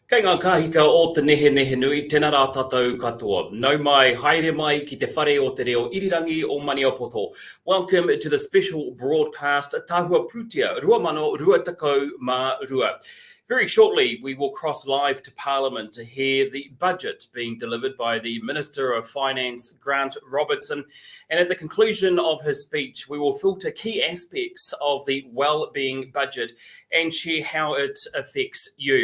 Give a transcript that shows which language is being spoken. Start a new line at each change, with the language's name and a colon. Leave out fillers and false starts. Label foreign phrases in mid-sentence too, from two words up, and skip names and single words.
Māori: Tēnā kahika o te nehe nui, tēnā rā tātou katoa. Nau mai, haere mai ki te whare o te reo irirangi o Maniapoto.
English: Welcome to the special broadcast
Māori: Tahua Pūtea, rua mano rua takau mā rua.
English: Very shortly, we will cross live to Parliament to hear the budget being delivered by the Minister of Finance, Grant Robertson. And at the conclusion of his speech, we will filter key aspects of the well-being budget and share how it affects you.